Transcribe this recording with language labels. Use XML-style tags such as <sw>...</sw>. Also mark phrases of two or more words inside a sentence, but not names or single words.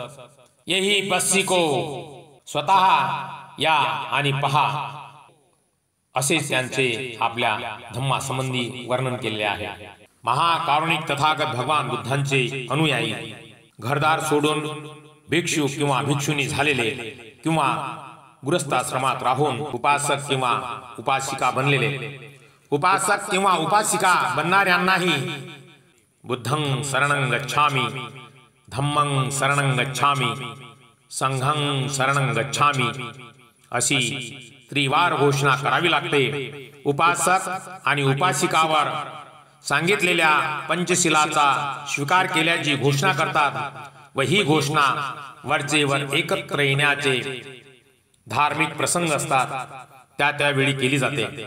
<pi>यही पस्सिको,</pi> <mr>स्वतः या आणि पहा असे त्यांचे आपल्या धम्मासंबंधी वर्णन केले आहे. महाकारुणिक तथागत भगवान बुद्धांचे अनुयायी घरदार सोडून भिक्षू किंवा भिक्षुनी झालेले किंवा गृहस्थाश्रमात राहून उपासक किंवा उपासिका बनलेले, उपासक किंवा उपासिका बनणाऱ्यांनाही</mr> <pi>बुद्धं शरणं गच्छामि, धम्मं शरणं गच्छामि, संघं शरणं गच्छामि</pi> <mr>अशी त्रिवार घोषणा करावी लागते. उपासक आणि उपासिकावर सांगितलेल्या पंचशिलाचा स्वीकार केल्याची घोषणा करतात व ही घोषणा वरचेवर एकत्र येण्याचे धार्मिक प्रसंग असतात त्यावेळी केली जाते.</mr>